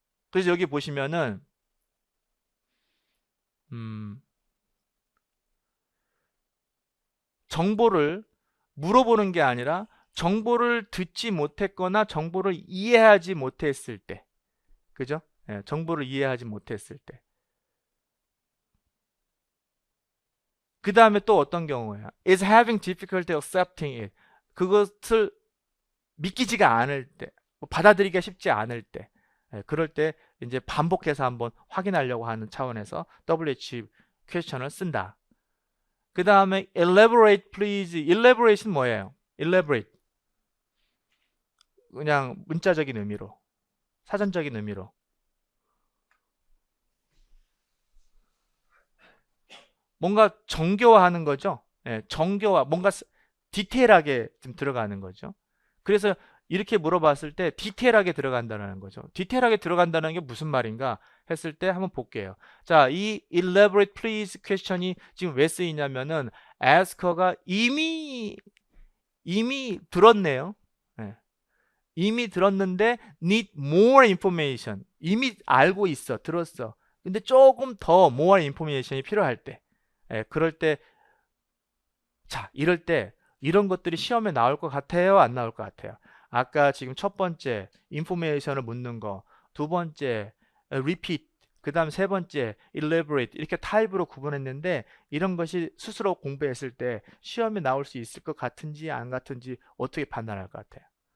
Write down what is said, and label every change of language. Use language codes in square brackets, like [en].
[ko] 그래서 여기 보시면은 정보를 물어보는 게 아니라 정보를 듣지 못했거나 정보를 이해하지 못했을 때, 그죠? 정보를 이해하지 못했을 때. 그 다음에 또 어떤 경우야? [en] is having difficulty accepting it. [ko] 그것을 믿기지가 않을 때, 받아들이기가 쉽지 않을 때. 그럴 때 이제 반복해서 한번 확인하려고 하는 차원에서 WH 퀘스천을 쓴다. 그 다음에 elaborate please. elaborate는 뭐예요? [en] elaborate. [ko] 그냥 문자적인 의미로, 사전적인 의미로. 뭔가 정교화하는 거죠. 정교화, 뭔가 디테일하게 좀 들어가는 거죠. 그래서 이렇게 물어봤을 때 디테일하게 들어간다는 거죠. 디테일하게 들어간다는 게 무슨 말인가 했을 때 한번 볼게요. 자, 이 elaborate please question이 지금 왜 쓰이냐면은 asker가 이미 들었네요. 이미 들었는데 [en] need more information. [ko] 이미 알고 있어, 들었어. 근데 조금 더 more information이 필요할 때, 그럴 때, 자, 이럴 때 이런 것들이 시험에 나올 것 같아요, 안 나올 것 같아요? 아까 지금 첫 번째 인포메이션을 묻는 거, 두 번째 repeat, 그 다음 세 번째 elaborate, 이렇게 타입으로 구분했는데 이런 것이 스스로 공부했을 때 시험에 나올 수 있을 것 같은지 안 같은지 어떻게 판단할 것 같아요?